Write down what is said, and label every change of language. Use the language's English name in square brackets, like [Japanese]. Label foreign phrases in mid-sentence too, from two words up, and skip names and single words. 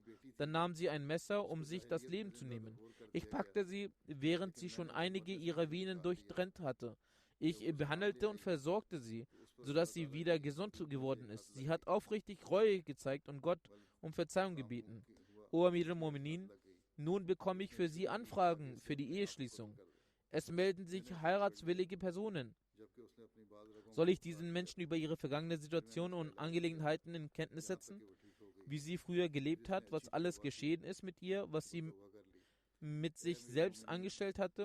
[German] Dann nahm sie ein Messer, um sich das Leben zu nehmen. Ich packte sie, während sie schon einige ihrer Venen durchtrennt hatte. Ich behandelte und versorgte sie, sodass sie wieder gesund geworden ist. Sie hat aufrichtig Reue gezeigt und Gott um Verzeihung gebeten. [Arabic] O أمير المؤمنين, [German] nun bekomme ich für Sie Anfragen für die Eheschließung. Es melden sich heiratswillige Personen. Soll ich diesen Menschen über ihre vergangene Situation und Angelegenheiten in Kenntnis setzen? Wie sie früher gelebt hat, was alles geschehen ist mit ihr, was sie mit sich selbst angestellt hatte?